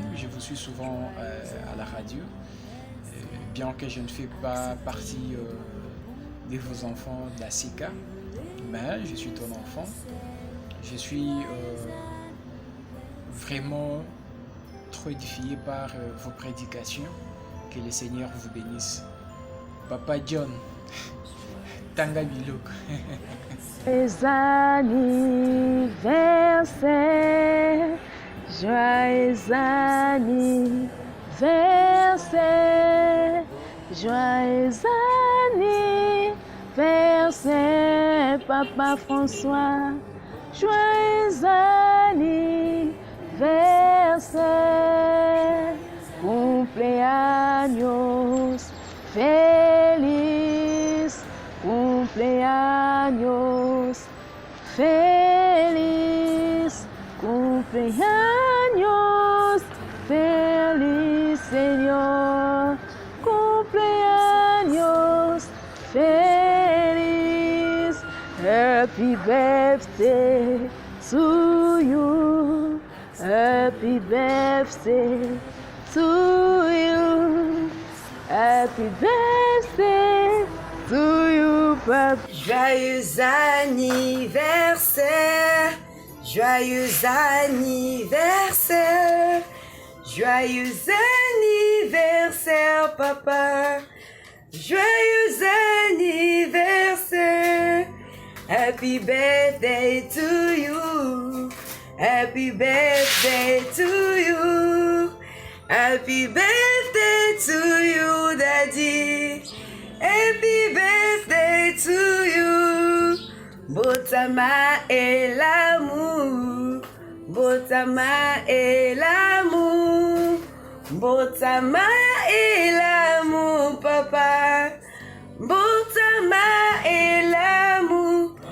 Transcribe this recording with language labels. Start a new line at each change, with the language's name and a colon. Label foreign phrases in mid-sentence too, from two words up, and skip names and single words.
French: Je vous suis souvent à la radio. Bien que je ne fais pas partie de vos enfants de la SICA, mais je suis ton enfant. Je suis vraiment trop édifié par vos prédications. Que le Seigneur vous bénisse. Papa John, Tanga Bilok. Joyeux anniversaire, joyeux anniversaire, joyeux anniversaire, Papa François, joyeux anniversaire,
Spanish: cumpleaños feliz, cumpleaños feliz, cumpleaños feliz, Señor, cumpleaños feliz,
English: happy birthday to you, happy birthday to you, happy birthday to you, Papa.
French: Joyeux anniversaire, joyeux anniversaire, joyeux anniversaire, papa. Joyeux anniversaire,
English: happy birthday to you, happy birthday to you, happy birthday to you, daddy. Happy birthday to you.
French: Botama et l'amour. Botama et l'amour. Botama et l'amour, papa. Botama et l'amour.